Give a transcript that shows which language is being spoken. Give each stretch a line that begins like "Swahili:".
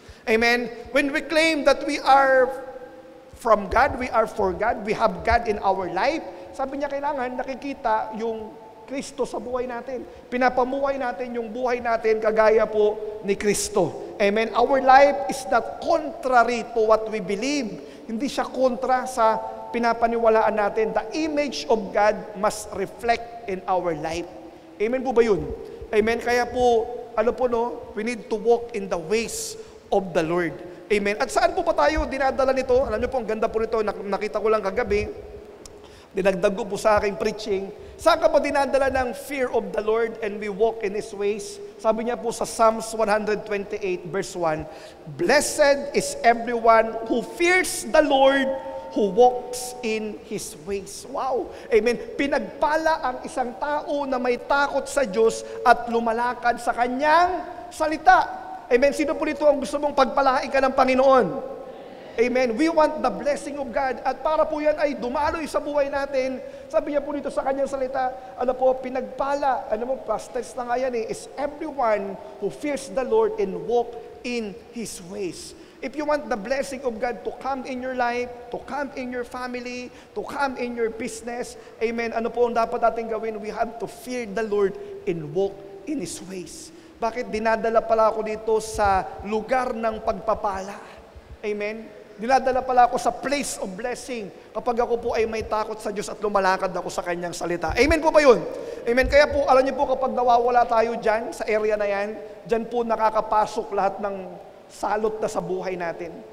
English: Amen? When we claim that we are from God, we are for God, we have God in our life,
Filipino: sabi niya kailangan nakikita yung Kristo sa buhay natin. Pinapamuhay natin yung buhay natin kagaya po ni Kristo. Amen?
English: Our life is not contrary to what we believe.
Filipino: Hindi siya kontra sa pinapaniwalaan natin.
English: The image of God must reflect in our life. Amen po ba yun? Amen? Kaya po, we need to walk in the ways of the Lord.
Filipino: Amen? At saan po ba tayo dinadala nito? Alam niyo po, ang ganda po nito, nakita ko lang kagabi, dinagdag ko po sa aking preaching. Saan ka ba dinadala ng fear of the Lord
English: and we walk in His ways?
Filipino: Sabi niya po sa
English: Psalms 128 verse 1, blessed is everyone who fears the Lord, who walks in His ways. Wow! Amen.
Filipino: Pinagpala ang isang tao na may takot sa Diyos at lumalakad sa Kanyang salita. Amen. Sino po dito ang gusto mong pagpalain ka ng Panginoon? Amen.
English: We want the blessing of God.
Filipino: At para po yan ay dumaloy sa buhay natin. Sabi niya po dito sa Kanyang salita, pinagpala, past tense na nga yan
English: is everyone who fears the Lord and walk in His ways. If you want the blessing of God to come in your life, to come in your family, to come in your business, amen,
Filipino: ano po ang dapat natin gawin?
English: We have to fear the Lord and walk in His ways.
Filipino: Bakit? Dinadala pala ako dito sa lugar ng pagpapala. Amen? Dinadala pala ako sa place of blessing kapag ako po ay may takot sa Diyos at lumalakad ako sa Kanyang salita. Amen po ba yun? Amen? Kaya po, alam niyo po, kapag nawawala tayo dyan, sa area na yan, dyan po nakakapasok lahat ng salot na sa buhay natin.